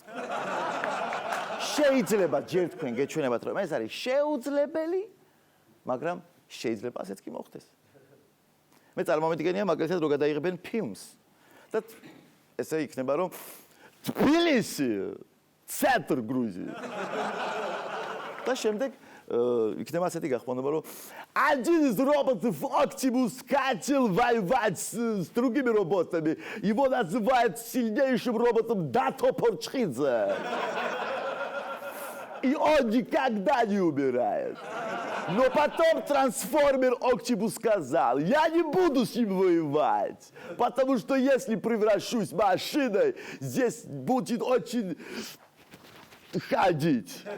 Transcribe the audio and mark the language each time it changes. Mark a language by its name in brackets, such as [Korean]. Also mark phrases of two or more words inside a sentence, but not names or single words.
[Georgian] შეიძლება ჯერ თქვენ გეჩვენებათ, რომ ეს არის შეუძლებელი, მაგრამ შეიძლება ასეც კი მოხდეს. მე წარმომიდგენია მაგალითად რომ გადაიღებენ ფილმს და ესე იქნება რომ თბილისი [Russian] центр Грузия. [Georgian] და შემდეგ იქნება ასეთი გახმოვნება რომ [Russian] один из роботов Optimus хотел воевать с другими роботами. Его называют сильнейшим роботом Дато Порчхидзе. И он никогда не умирает. Но потом трансформер Оптимус сказал, я не буду с ним воевать, потому что если превращусь машиной, здесь будет очень ходить.